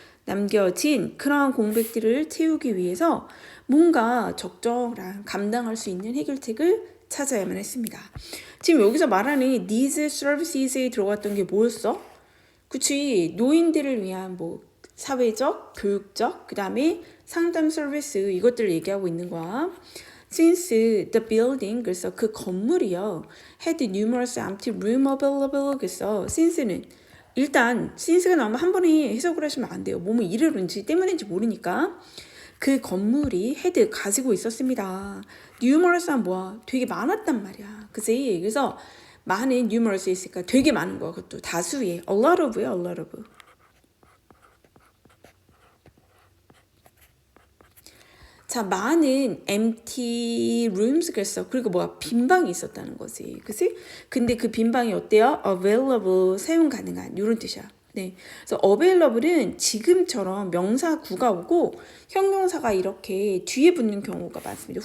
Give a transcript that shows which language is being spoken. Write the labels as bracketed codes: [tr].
[ko] 남겨진 그러한 공백들을 채우기 위해서 뭔가 적절한 감당할 수 있는 해결책을 찾아야만 했습니다. 지금 여기서 말하는 these services에 들어갔던 게 뭐였어? 그치 노인들을 위한 뭐 사회적, 교육적, 그 다음에 상담 서비스 이것들을 얘기하고 있는 거야. [en] Since the building, 그래서 그 건물이요, had numerous empty room available. [ko] 그래서 since는 일단 since가 나오면 한 번에 해석을 하시면 안 돼요. 뭐뭐 이르는지 때문인지 모르니까. 그 건물이 had 가지고 있었습니다. numerous한 뭐야? 되게 많았단 말이야. 그치? 그래서 많은 numerous 있으니까 되게 많은 거야. 그것도 다수의 a lot of야, a lot of. 자, 많은 empty rooms 그랬어. 그리고 뭐야? 빈 방이 있었다는 거지. 그치? 근데 그 빈 방이 어때요? available, 사용 가능한 이런 뜻이야. 네. 그래서 available은 지금처럼 명사 구가 오고 형용사가 이렇게 뒤에 붙는 경우가 많습니다.